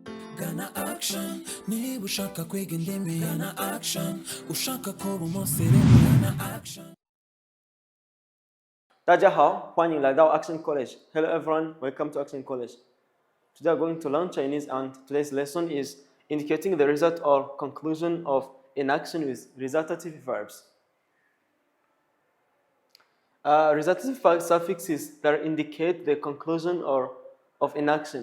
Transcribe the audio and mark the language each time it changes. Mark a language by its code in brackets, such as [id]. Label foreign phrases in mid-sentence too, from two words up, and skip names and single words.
[rw] Gana action, niba ushaka kwiga indimi. Gana action, ushaka kuba umusirimu. Gana action. [zh] 大家好，欢迎来到 Action College. [en] Hello everyone, welcome to Action College. Today we're going to learn Chinese and today's lesson is indicating the result or conclusion of an action with resultative verbs. Resultative suffixes that indicate the conclusion of an action.